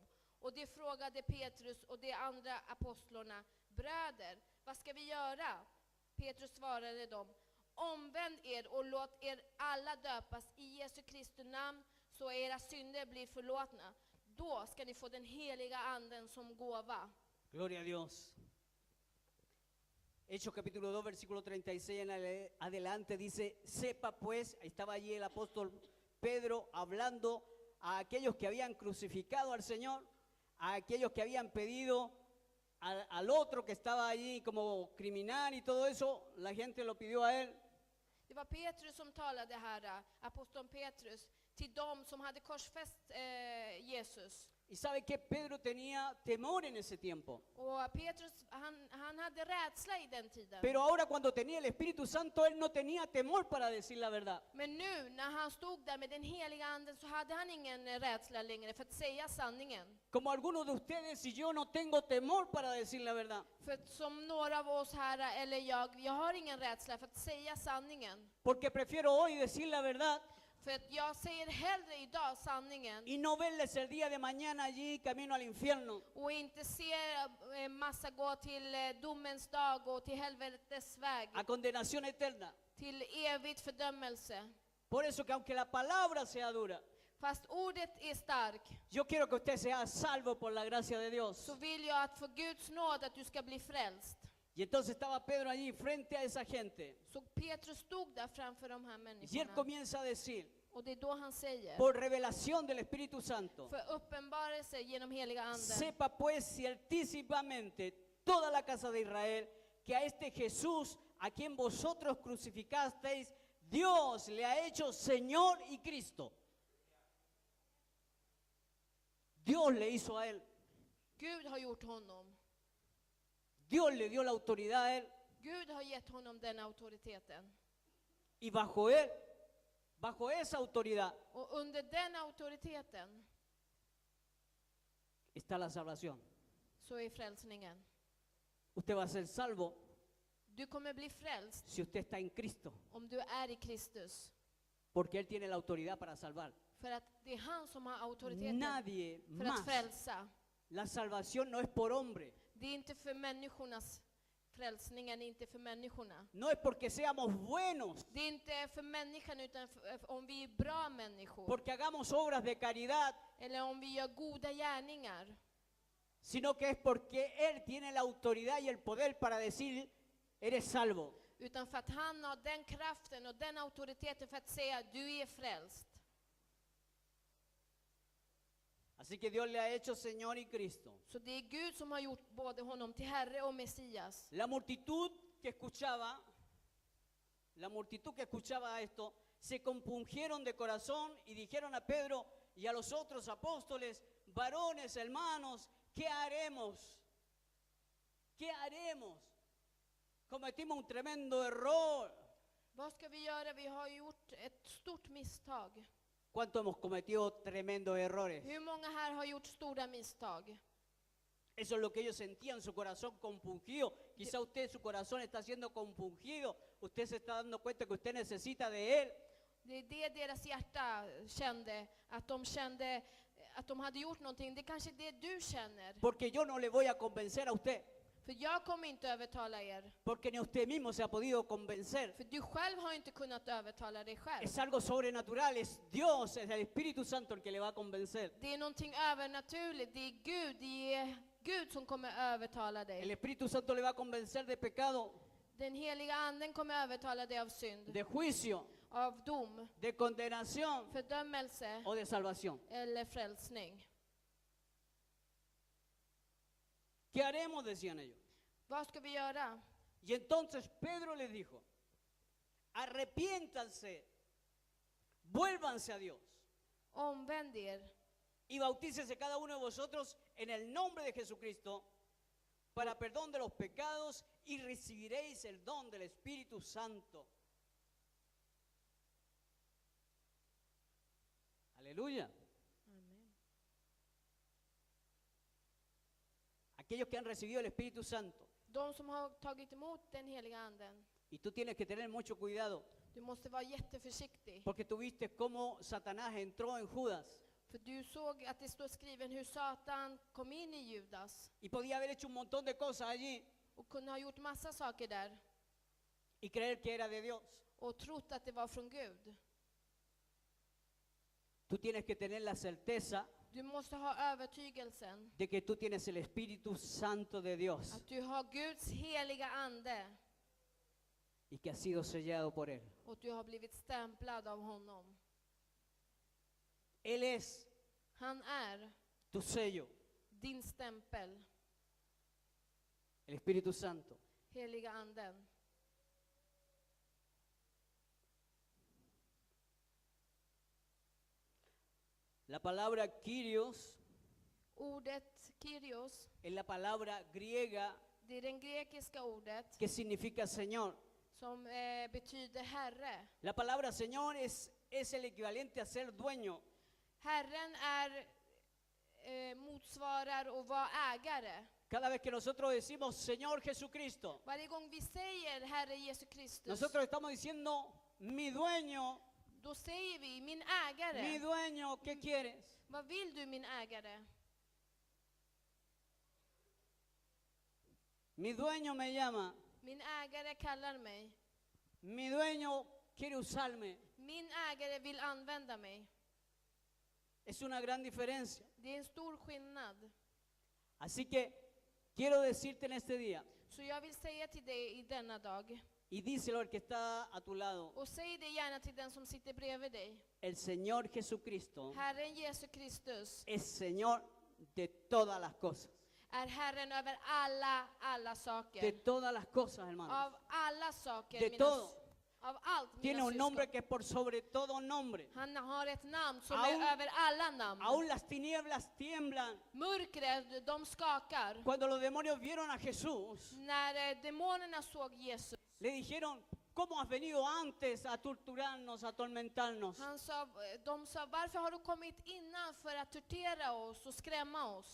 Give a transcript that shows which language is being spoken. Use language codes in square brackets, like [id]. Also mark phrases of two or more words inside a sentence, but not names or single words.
[sv] Och de frågade Petrus och de andra apostlarna, bröder, vad ska vi göra? Petrus svarade dem, omvänd er och låt er alla döpas i Jesu Kristi namn så era synder blir förlåtna. Då ska ni få den heliga anden som gåva. [es] Gloria a Dios. Hechos capítulo 2, versículo 36 en adelante dice, sepa pues, estaba allí el apóstol Pedro hablando a aquellos que habían crucificado al Señor, a aquellos que habían pedido al otro que estaba allí como criminal y todo eso, la gente lo pidió a él. [sv] Det var Petrus som talade här, aposteln Petrus, till dem som hade korsfäst Jesus. [es] Y sabe que Pedro tenía temor en ese tiempo. [sv] Och Petrus, han hade rädsla i den tiden. [es] Pero ahora cuando tenía el Espíritu Santo, él no tenía temor para decir la verdad. [sv] Men nu när han stod där med den heliga anden så hade han ingen rädsla längre för att säga sanningen. [es] Como algunos de ustedes y yo no tengo temor para decir la verdad. [sv] För att som några av oss här, eller jag har ingen rädsla för att säga sanningen. [es] Porque prefiero hoy decir la verdad [sv] För att jag säger hellre idag sanningen [es] y no verles el día de mañana allí camino al infierno. [sv] och inte se massa gå till domens dag och till helvetets väg, [es] A condenación eterna. [sv] till evigt fördömelse. [es] Por eso que aunque la palabra sea dura, [sv] Fast ordet är stark, [es] yo quiero que usted sea salvo por la gracia de Dios. [sv] så vill jag att för Guds nåd att du ska bli frälst. [es] Y entonces estaba Pedro allí frente a esa gente. [sv] Så Petrus stod där framför de här [es] Y él [sv] människorna. [es] comienza a decir, [sv] Och det är då han säger, [es] por revelación del Espíritu Santo, [sv] för uppenbarelse genom heliga anden. [es] sepa pues ciertísimamente toda la casa de Israel que a este Jesús, a quien vosotros crucificasteis, Dios le ha hecho Señor y Cristo. Dios le hizo a él. [sv] Gud har gjort honom. [es] Dios le dio la autoridad a él. [sv] Gud har gett honom den auktoriteten. [es] Y bajo él, bajo esa autoridad, [sv] Och under den auktoriteten [es] está la salvación. [sv] så är frälsningen. [es] Usted va a ser salvo [sv] Du kommer bli frälst [es] si usted está en Cristo, [sv] om du är i Kristus. [es] porque Él tiene la autoridad para salvar. [sv] För att det är han som har auktoriteten [es] Nadie [sv] för att [es] más. [sv] frälsa. [es] La salvación no es por hombre, [sv] Det är inte för människornas, frälsningen är inte för människorna. [es] no es porque seamos buenos, [sv] Det är inte för människan utan om vi är bra människor. [es] porque hagamos obras de caridad, [sv] Eller om vi gör goda gärningar. [es] sino que es porque Él tiene la autoridad y el poder para decir, eres salvo. [sv] Utan för att han har den kraften och den auktoriteten för att säga du är frälst. [es] Así que Dios le ha hecho Señor y Cristo. [sv] Så det är Gud som har gjort både honom till Herre och Messias. [es] La multitud que escuchaba esto, se compungieron de corazón y dijeron a Pedro y a los otros apóstoles, varones, hermanos, ¿qué haremos? ¿Qué haremos? Cometimos un tremendo error. [sv] Vad ska vi göra? Vi har gjort ett stort misstag. [es] ¿Cuánto hemos cometido tremendos errores? [sv] Hur många här har gjort stora misstag? [es] Eso es lo que ellos sentían, su corazón compungido. Quizá usted, su corazón está siendo compungido. Usted se está dando cuenta que usted necesita de Él. [sv] Det är det deras hjärta kände att de hade gjort någonting. Det är kanske det du känner. [es] Porque yo no le voy a convencer a usted. [sv] För jag kommer inte övertala er. [es] Porque ni usted mismo se ha podido convencer. [sv] För du själv har inte kunnat övertala dig själv. [es] Es algo sobrenatural, es Dios, es el Espíritu Santo el que le va a convencer. [sv] Det är någonting övernaturligt. Det är Gud som kommer övertala [es] El [sv] dig. [es] Espíritu Santo le va a convencer de pecado, [sv] Den heliga anden kommer övertala dig av synd, [es] de juicio, [sv] av dom, [es] de condenación [sv] fördömelse [es] o de salvación. [sv] eller frälsning. [es] ¿Qué haremos? Decían ellos. [sv] Vad ska vi göra? [es] Y entonces Pedro les dijo, arrepiéntanse, vuélvanse a Dios [sv] Omvänd er [es] y bautícese cada uno de vosotros en el nombre de Jesucristo para perdón de los pecados y recibiréis el don del Espíritu Santo. Aleluya. Aquellos que han recibido el Espíritu Santo. [sv] De som har tagit emot den heliga anden. [es] Y tú tienes que tener mucho cuidado, [sv] Du måste vara jätteförsiktig. [es] porque tú viste cómo Satanás entró en Judas [sv] För du såg att det står skriven hur Satan kom in i Judas. [es] y podía haber hecho un montón de cosas allí [sv] Och kunde ha gjort massa saker där. [es] y creer que era de Dios. [sv] Och trott att det var från Gud. [es] Tú tienes que tener la certeza [sv] Du måste ha övertygelsen. [es] de que tú tienes el Espíritu Santo de Dios [sv] Att du har Guds heliga ande. [es] y que has sido sellado por Él. [sv] Och du har blivit stämplad av honom. [es] Él es [sv] Han är [es] tu sello, [sv] din stämpel. [es] el Espíritu Santo. [sv] Heliga anden. [es] La palabra Kyrios [sv] Ordet Kyrios, [es] es la palabra griega [sv] det är det grekiska ordet [es] que significa Señor. [sv] som betyder Herre. [es] La palabra Señor es el equivalente a ser dueño. [sv] Herren är motsvarar och var ägare. [es] Cada vez que nosotros decimos Señor Jesucristo, [sv] Varje gång vi säger Herre Jesu Kristus, [es] nosotros estamos diciendo mi dueño, [sv] då säger vi min [es] mi [sv] ägare. [es] dueño, ¿qué quieres? [sv] Vad vill du min ägare? [es] Mi dueño me llama, [sv] Min ägare kallar mig. [es] mi dueño quiere usarme. [sv] Min ägare vill använda mig. [es] Es una gran diferencia. [sv] Det är en stor skillnad. [es] Así que quiero decirte en este día [sv] Så jag vill säga till dig i denna dag [es] Y díselo al que está a tu lado. [sv] Och säg det gärna till den som sitter bredvid dig. [es] El Señor Jesucristo [sv] Herren Jesus Kristus [es] es Señor de todas las cosas. [sv] är Herren över alla [es] De [sv] saker. [es] todas las cosas, hermanos. [sv] Av alla saker, [es] De [sv] mina, [es] todo. [sv] av allt, [es] Tiene [sv] mina [es] un nombre [sv] syskon. [es] que es por sobre todo nombre. [sv] Han har ett namn som [es] Aún- [sv] är över alla namn. [es] Aún las tinieblas tiemblan. [sv] Mörkret, de skakar. [es] Cuando los demonios vieron a Jesús, [sv] När demonerna såg Jesus, [es] le dijeron, ¿cómo has venido antes a torturarnos, a atormentarnos? [sv] de sa, varför har du kommit innan för att tortera oss och skrämma oss?